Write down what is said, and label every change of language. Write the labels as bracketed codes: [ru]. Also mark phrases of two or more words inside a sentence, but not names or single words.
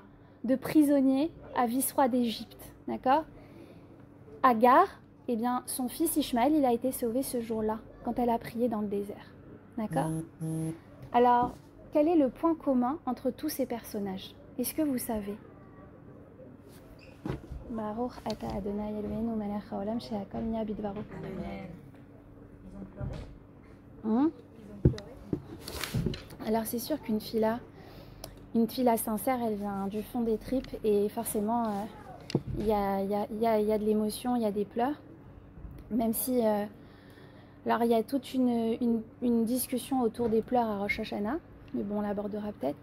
[fr] De prisonnier à vice-roi d'Égypte. D'accord? Agar, eh bien, son fils Ishmaël, il a été sauvé ce jour-là, quand elle a prié dans le désert. D'accord? Alors, quel est le point commun entre tous ces personnages? Est-ce que vous savez? [he] ברוך אתה אדוני אלוהינו מלך העולם שהכל נהיה בדברו. [fr] Amen. Ils ont pleuré. Hein? Ils ont pleuré. Alors, c'est sûr qu'une fille là sincère, elle vient du fond des tripes et forcément, il y a de l'émotion, il y a des pleurs. Même si, alors il y a toute une discussion autour des pleurs à Rosh Hashanah, mais bon, on l'abordera peut-être.